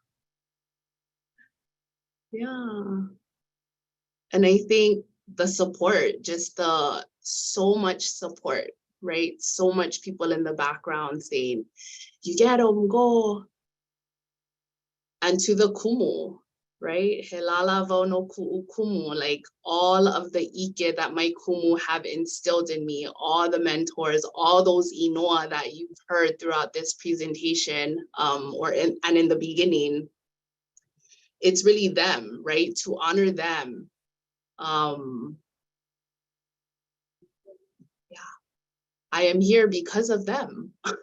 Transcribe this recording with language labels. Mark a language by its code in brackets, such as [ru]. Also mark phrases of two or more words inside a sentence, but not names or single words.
[en] Yeah. And I think the support, just the so much support, right? So much people in the background saying, you get them, go. And to the kumu, right? [haw] Helala wau no ku'u kumu, [en] like all of the ike that my kumu have instilled in me, all the mentors, all those inoa that you've heard throughout this presentation, and in the beginning, it's really them, right? To honor them. Yeah, I am here because of them.